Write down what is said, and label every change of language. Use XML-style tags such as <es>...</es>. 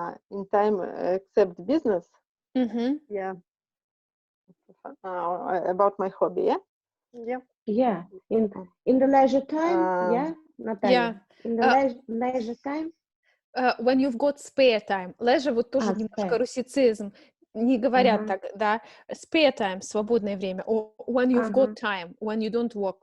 <en>In time except business. Yeah. About my hobby, yeah. Yeah. In the leisure time, yeah, Наталья. Yeah. In the leisure time. When you've got spare time.</en> <ru>Leisure вот тоже немножко русицизм. Не говорят так, да.</ru> <en>Spare time,</en> <ru>свободное время.</ru> <en>Or when you've got time, when you don't work.</en>